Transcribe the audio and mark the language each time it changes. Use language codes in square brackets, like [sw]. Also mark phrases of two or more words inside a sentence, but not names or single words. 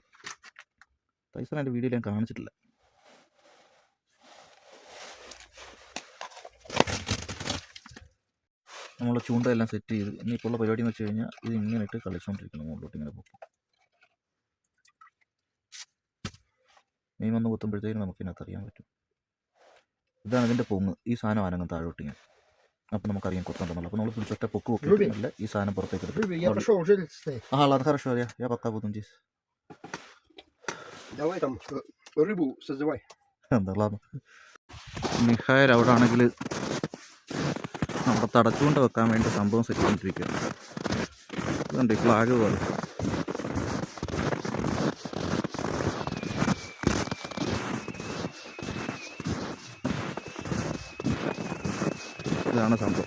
[ml] ടൈസൺ എൻ്റെ വീഡിയോയിൽ ഞാൻ കാണിച്ചിട്ടില്ല. നമ്മൾ ചൂണ്ടയെല്ലാം സെറ്റ് ചെയ്ത് ഇനിയിപ്പോൾ ഉള്ള പരിപാടി എന്ന് വെച്ച് കഴിഞ്ഞാൽ ഇത് ഇങ്ങനെ ഇട്ട് കളിച്ചുകൊണ്ടിരിക്കണം. മുകളിലോട്ട് ഇങ്ങനെ പോകും. മീൻ വന്ന് കുത്തുമ്പോഴത്തേക്കും നമുക്ക് ഇതിനകത്ത് അറിയാൻ പറ്റും. ഇതാണ് ഇതിൻ്റെ പൊങ്ങ്. ഈ സാധനം അനങ്ങും താഴോട്ട് ഇങ്ങനെ. അപ്പോൾ നമുക്കറിയാം കൊത്തുന്നുണ്ടെന്നുള്ളത്. അപ്പോൾ നമ്മൾ പിടിച്ചൊറ്റ പൊക്ക് പൊക്കിയിട്ടില്ല ഈ സാധനം പുറത്തേക്ക് എടുത്ത്. [ru] Я пошел, уже стоит. ладно, хорошо, я пока буду здесь. Давай там рыбу созывай. [ml] എന്താ ладно. മിഖായൽ അവിടെ ആണെങ്കിൽ നമ്മുടെ തടച്ചുകൊണ്ട് വെക്കാൻ വേണ്ടി സംഭവം സെറ്റ് ചെയ്തിരിക്കുകയാണ്. ഇതുണ്ട് ഈ ഫ്ലാഗ് പോലെ. ഇതാണ് സംഭവം.